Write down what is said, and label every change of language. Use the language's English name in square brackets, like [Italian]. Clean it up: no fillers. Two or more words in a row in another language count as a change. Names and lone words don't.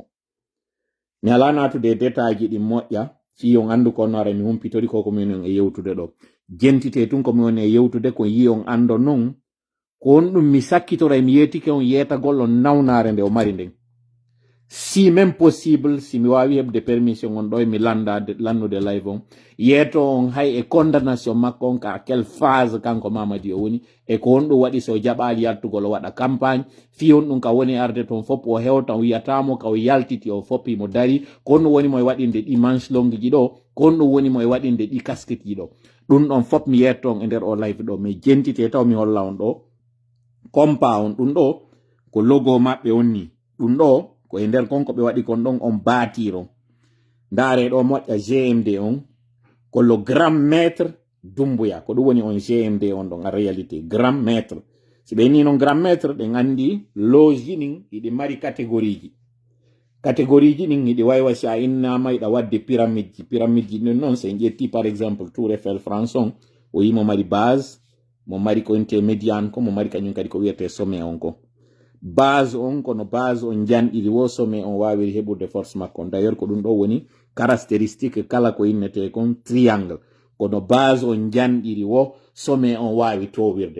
[Fula] Mi ala natude détail ji ɗin moƴƴa fi on andu ko no ara mi humpitori ko ko min e yewtude ɗo jentite tun ko mi woni e yewtude ko yi on ando non ko on ɗum mi sakkitora mi yetike on yetagol on nawnare nde o mari nden. [French] Si même possible [Fula] si mi wawi hebde permission on ɗo mi lannude live on yeto on hay e condamnation makko on ka [French] quelle phase [Fula] kanko Mamadi o woni e ko on ɗum waɗi so jaɓali yaltugol o waɗa campagne fi on ɗum ka woni arde toon fop o hewta o wiyatamo ka o yaltiti o foppi mo dari ko on ɗum woni mo e waɗinde ɗi [French] manche longue [Fula] ji ɗo ko on ɗum woni mo e waɗinde ɗi casquette ji ɗo ɗum ɗon fop mi yetto on e nder o live ɗo mi jentite taw mi holla on ɗo compa on ɗum ɗo ko logo maɓɓe on ni ɗum ɗo ko e nder konko ɓe waɗi kon ɗon on bâtir on. Ndare ɗo moƴƴa GMD on ko [French] le grand maître Doumbouya [Fula] ko ɗum woni on GMD on ɗon [French] en réalité grand maître. [Fula] Si ɓe ni non [French] grand maître [Fula] ɗen andi loge ji ɗin iɗi mari catégorie ji ɗin iɗi waywa si a innama iɗa wadde pyramide ji ɗin noon so en ƴetti [French] par exemple [Fula] Tour Eiffel France on o yi mo mari base mo mari ko intermédiane ko mo mari kañum kadi ko wiyete sommet on ko base on kono base on janɗiri wo sommet on wawiri heɓude force makko d'ailleurs ko ɗum ɗo woni caractéristique kala ko innete kon triangle kono base on janɗiri wo sommet on wawi towirde.